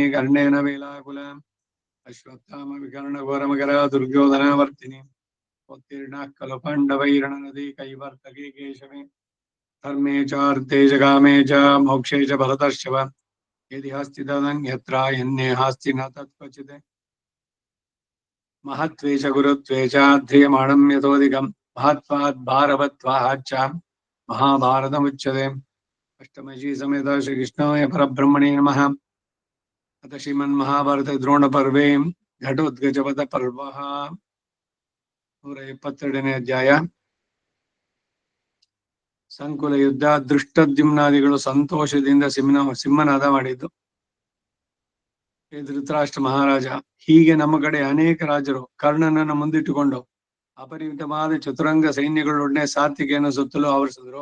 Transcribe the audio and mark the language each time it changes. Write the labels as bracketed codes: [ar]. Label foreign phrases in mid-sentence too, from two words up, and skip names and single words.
[sa] कर्णेन वेलाकुलम् अश्वत्थाम विकर्णघोरमकरा दुर्योधनावर्तिनी उत्तीर्णाः खलु पाण्डवैरणनदी कैवर्तके केशवे धर्मे चार्थे च कामे च मोक्षे च भरतर्षभ यदि हस्ति तदन्यत्र यन्ने हास्ति न तत्क्वचित् महत्त्वे च गुरुत्वे च ध्रियमाणं यतोऽधिकं महत्त्वात् भारवत्वाच्च महाभारतमुच्यते। अष्टमयी समेत श्रीकृष्णाय परब्रह्मणे नमः। अथ श्रीमन्महाभारते द्रोणपर्वे घटोद्गजवध पर्वः [kn] 122ನೇ ಅಧ್ಯಾಯ. ಸಂಕುಲ ಯುದ್ಧ. ದೃಷ್ಟದ್ಯುಮ್ನಾದಿಗಳು ಸಂತೋಷದಿಂದ ಸಿಂಹನಾದ ಮಾಡಿದ್ದು. ಧೃತರಾಷ್ಟ್ರ ಮಹಾರಾಜ, ಹೀಗೆ ನಮ್ಮ ಕಡೆ ಅನೇಕ ರಾಜರು ಕರ್ಣನನ್ನು ಮುಂದಿಟ್ಟುಕೊಂಡು ಅಪರಿಮಿತವಾದ ಚತುರಂಗ ಸೈನ್ಯಗಳೊಡನೆ ಸಾತ್ವಿಕೆಯನ್ನು ಸುತ್ತಲೂ ಆವರಿಸಿದ್ರು.